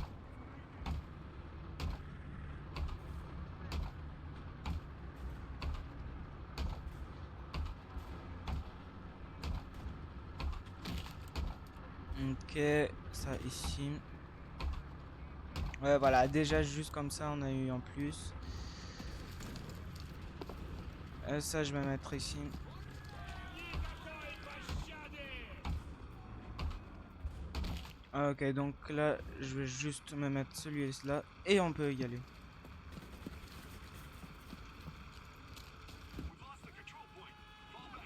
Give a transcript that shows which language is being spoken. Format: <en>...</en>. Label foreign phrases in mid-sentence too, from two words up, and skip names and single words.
<fr>Ok, ça ici. Ouais, voilà, déjà juste comme ça, on a eu en plus. Ça, je vais mettre ici.</fr> <ru>Никакой пощады!</ru> <fr>Ok, donc là, je vais juste me mettre celui-là et on peut y aller.</fr> <en>We've lost the control point.</en>